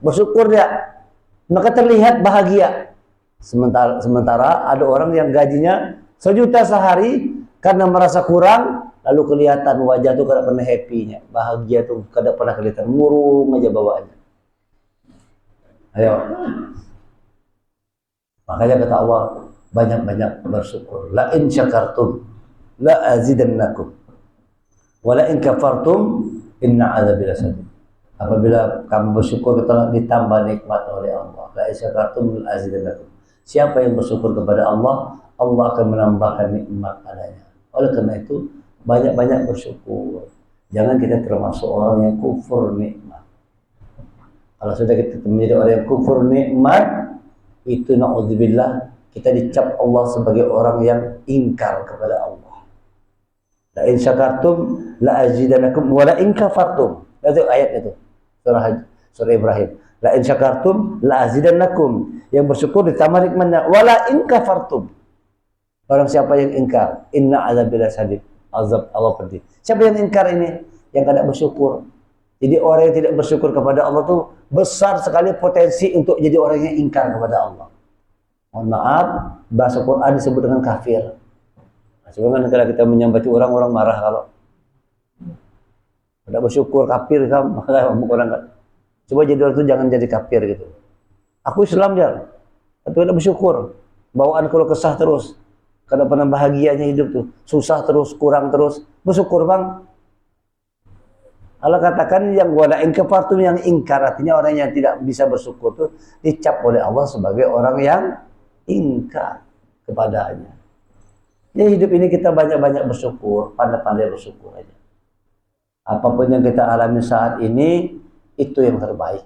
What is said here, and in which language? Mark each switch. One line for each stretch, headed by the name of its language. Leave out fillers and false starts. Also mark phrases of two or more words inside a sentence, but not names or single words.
Indonesian: Bersyukur dia, maka terlihat bahagia. Sementara ada orang yang gajinya 1 juta sehari, karena merasa kurang, lalu kelihatan wajah tuh kada pernah happy-nya, bahagia tuh kada pernah kelihatan, murung aja bawaannya. Ayo, makanya kata Allah, banyak-banyak bersyukur.
Arabic: لئن شكرتم لأزيدنكم ولئن كفرتم إن عذابي لشديد.
Indonesian: Apabila kamu bersyukur telah ditambah nikmat oleh Allah.
Arabic: لئن شكرتم لأزيدنكم.
Indonesian: Siapa yang bersyukur kepada Allah, Allah akan menambahkan nikmat padanya. Oleh karena itu, banyak-banyak bersyukur. Jangan kita termasuk orang yang kufur nikmat. Kalau sudah kita menjadi orang yang kufur nikmat, itu na'udzubillah, kita dicap Allah sebagai orang yang ingkar kepada Allah.
Arabic: لئن شكرتم لأزيدنكم ولئن كفرتم.
Indonesian: Itu ayat itu. Surah Ibrahim.
Arabic: لئن شكرتم لأزيدنكم.
Indonesian: Yang bersyukur ditambah nikmatnya.
Arabic: ولئن كفرتم.
Indonesian: Orang siapa yang ingkar,
Arabic: إن عذابي لشديد.
Indonesian: Azab Allah pedih. Siapa yang ingkar ini? Yang tidak bersyukur. Jadi orang yang tidak bersyukur kepada Allah tuh besar sekali potensi untuk jadi orang yang ingkar kepada Allah. Mohon maaf, bahasa Quran disebut dengan kafir. Nah, sebenarnya kalau kita menyambati orang marah kalau tidak bersyukur, kafir kamu. Orang coba jadi orang itu jangan jadi kafir gitu. Aku Islam ya, tapi tidak bersyukur. Bawaan kalau kesah terus, kada pernah bahagianya hidup tuh, susah terus, kurang terus. Bersyukur bang. Allah katakan yang
Arabic: ولئن كفرتم,
Indonesian: yang ingkar, artinya orang yang tidak bisa bersyukur tuh dicap oleh Allah sebagai orang yang ingkar kepadanya. Ya hidup ini kita banyak-banyak bersyukur, pandai-pandai bersyukur aja. Apapun yang kita alami saat ini, itu yang terbaik.